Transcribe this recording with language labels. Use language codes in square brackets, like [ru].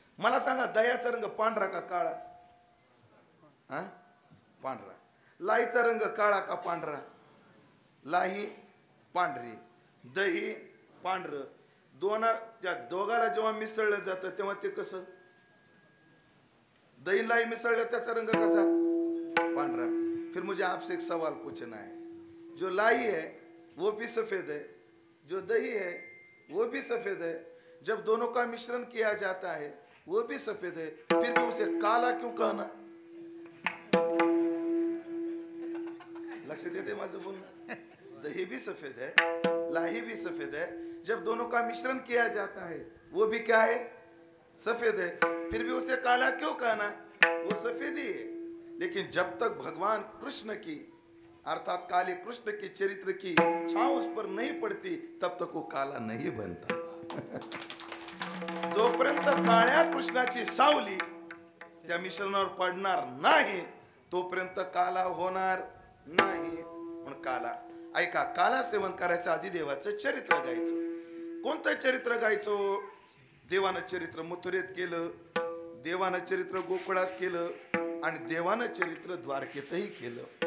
[mr] मला सांगा, दह्याचा रंग पांढरा का काळा? हा, पांढरा. लाईचा रंग काळा का पांढरा? लाही पांढरी, दही पांढरं. त्या दोघाला जेव्हा मिसळलं जातं तेव्हा ते कसं? दही लाई मिसळलं त्याचा रंग कसा? पांढरा. [hi] फिर मुझे आपसे एक सवाल पूछना है. जो लाई है वो भी सफेद है, जो दही है वो भी सफेद है. जब दोनों का मिश्रण किया जाता है वो भी सफेद है, फिर भी उसे काला क्यों कहना? [mr] लक्ष्य देते माझं बोलणं. [hi] दही भी सफेद है, लाही भी सफेद है. जब दोनों का मिश्रण किया जाता है वो भी क्या है? सफेद है. फिर भी उसे काला क्यों कहना? वो सफेद ही है. लेकिन जब तक भगवान कृष्ण की अर्थात काले कृष्ण के चरित्र की छांव उस पर नहीं पड़ती तब तक वो काला नहीं बनता. [mr] जोपर्यंत काळ्या कृष्णाची सावली त्या मिश्रणावर पडणार नाही तोपर्यंत काला होणार नाही. पण काला ऐका, काला सेवन करायचं आधी देवाचं चरित्र गायचं. कोणतं चरित्र गायचं? देवानं चरित्र मथुरेत केलं, देवानं चरित्र गोकुळात केलं आणि देवानं चरित्र द्वारकेतही केलं.